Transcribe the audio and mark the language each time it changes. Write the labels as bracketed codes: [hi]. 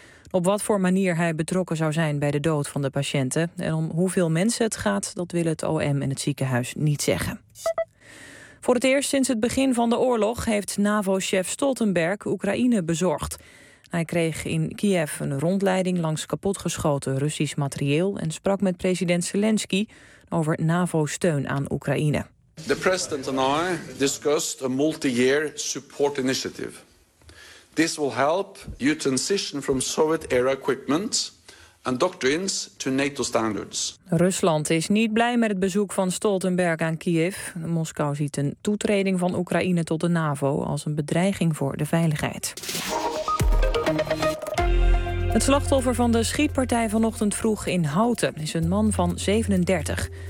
[nl] Op wat voor manier hij betrokken zou zijn bij de dood van de patiënten en om hoeveel mensen het gaat, dat wil het OM en het ziekenhuis niet zeggen. Voor het eerst sinds het begin van de oorlog heeft NAVO-chef Stoltenberg Oekraïne bezorgd. Hij kreeg in Kiev een rondleiding langs kapotgeschoten Russisch materieel en sprak met president Zelensky over NAVO-steun aan Oekraïne. [en] The president and I discussed a multi-year support initiative. This will help you transition from Soviet-era equipment and doctrines to NATO standards. [nl] Rusland is niet blij met het bezoek van Stoltenberg aan Kiev. Moskou ziet een toetreding van Oekraïne tot de NAVO als een bedreiging voor de veiligheid. Het slachtoffer van de schietpartij vanochtend vroeg in Houten is een man van 37.